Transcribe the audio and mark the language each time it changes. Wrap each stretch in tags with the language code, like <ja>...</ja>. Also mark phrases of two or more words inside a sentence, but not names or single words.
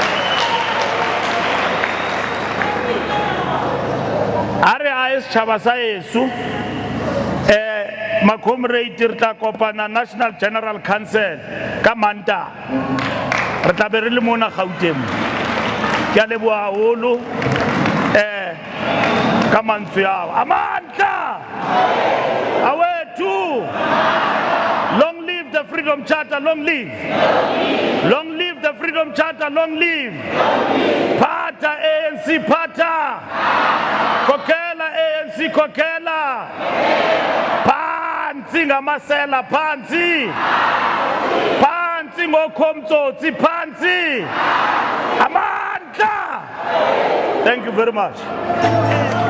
<st>a re a setšhaba sa yeso ma comrade re tla kopana National General Council ka Manta re tla be re le mona Gauteng ke a leboha haholo ka mantswe ao amandla</st> <zu>awethu</zu> <en>long live the Freedom Charter long live the Freedom Charter long live</en> <zu>pata ANC pata kokela ANC kokela phansi ngamasela phansi ngokhomtsotsi phansi amandla.</zu> <en>Thank you very much.</en>